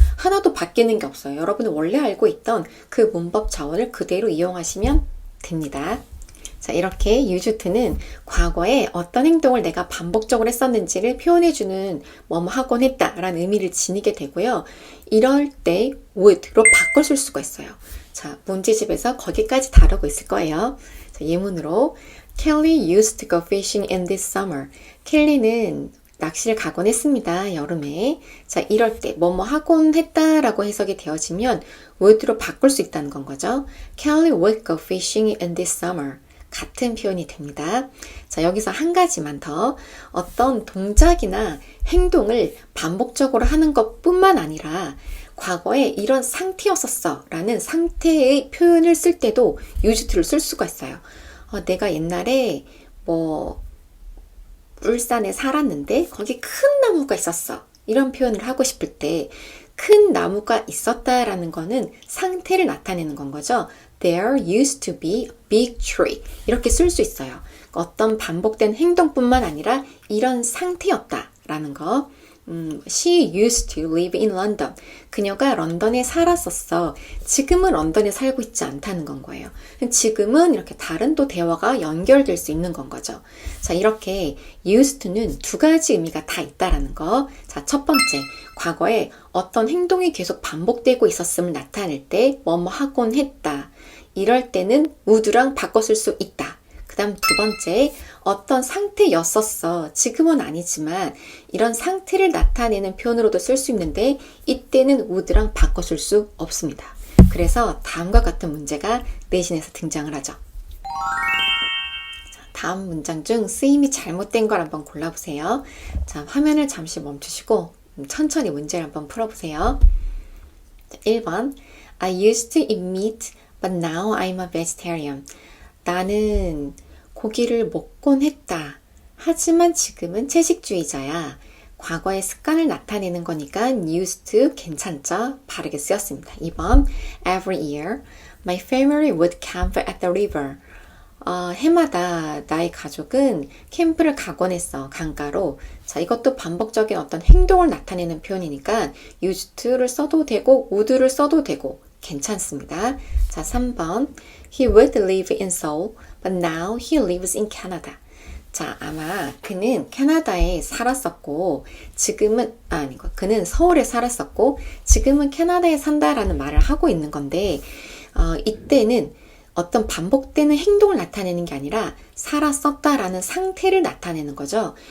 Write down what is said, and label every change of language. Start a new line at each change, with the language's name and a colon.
Korean: 하나도 바뀌는 게 없어요. 여러분이 원래 알고 있던 그 문법 자원을 그대로 이용하시면 됩니다. 자, 이렇게 used to는 과거에 어떤 행동을 내가 반복적으로 했었는지를 표현해주는 뭐뭐 하곤 했다 라는 의미를 지니게 되고요. 이럴 때 would로 바꿔 쓸 수가 있어요. 자, 문제집에서 거기까지 다루고 있을 거예요. 자, 예문으로
English: Kelly used to go fishing in this summer.
Korean: 켈리는 낚시를 가곤 했습니다. 여름에. 자, 이럴 때 뭐뭐 하곤 했다라고 해석이 되어지면 would로 바꿀 수 있다는 건 거죠.
English: Kelly would go fishing in this summer.
Korean: 같은 표현이 됩니다. 자, 여기서 한 가지만 더. 어떤 동작이나 행동을 반복적으로 하는 것뿐만 아니라 과거에 이런 상태였었어 라는 상태의 표현을 쓸 때도 used를 쓸 수가 있어요. 내가 옛날에 울산에 살았는데 거기 큰 나무가 있었어. 이런 표현을 하고 싶을 때 큰 나무가 있었다라는 거는 상태를 나타내는 건 거죠.
English: There used to be a big tree.
Korean: 이렇게 쓸 수 있어요. 어떤 반복된 행동뿐만 아니라 이런 상태였다라는 거.
English: She used to live in London.
Korean: 그녀가 런던에 살았었어. 지금은 런던에 살고 있지 않다는 건 거예요. 지금은 이렇게 다른 또 대화가 연결될 수 있는 건 거죠. 자, 이렇게 used to는 두 가지 의미가 다 있다라는 거. 자, 첫 번째, 과거에 어떤 행동이 계속 반복되고 있었음을 나타낼 때 뭐뭐 하곤 했다. 이럴 때는 would랑 바꿔 쓸 수 있다. 그 다음 두 번째, 어떤 상태였었어. 지금은 아니지만 이런 상태를 나타내는 표현으로도 쓸 수 있는데 이때는 would랑 바꿔 쓸 수 없습니다. 그래서 다음과 같은 문제가 내신에서 등장을 하죠. 자, 다음 문장 중 쓰임이 잘못된 걸 한번 골라보세요. 자, 화면을 잠시 멈추시고 천천히 문제를 한번 풀어보세요. 자, 1번
English: I used to eat meat, but now I'm a vegetarian.
Korean: 나는 고기를 먹곤 했다. 하지만 지금은 채식주의자야. 과거의 습관을 나타내는 거니까 used to 괜찮죠? 바르게 쓰였습니다. 2번
English: Every year, my family would camp at the river.
Korean: 해마다 나의 가족은 캠프를 가곤 했어. 강가로. 자, 이것도 반복적인 어떤 행동을 나타내는 표현이니까 used to를 써도 되고 would를 써도 되고 괜찮습니다. 자, 3번
English: He would live in Seoul, but now he lives in Canada.
Korean: 자, 아마 그는 캐나다에 살았었고 지금은 아니고 그는 서울에 살았었고 지금은 캐나다에 산다라는 말을 하고 있는 건데 이때는 어떤 반복되는 행동을 나타내는 게 아니라 살았었다라는 상태를 나타내는 거죠.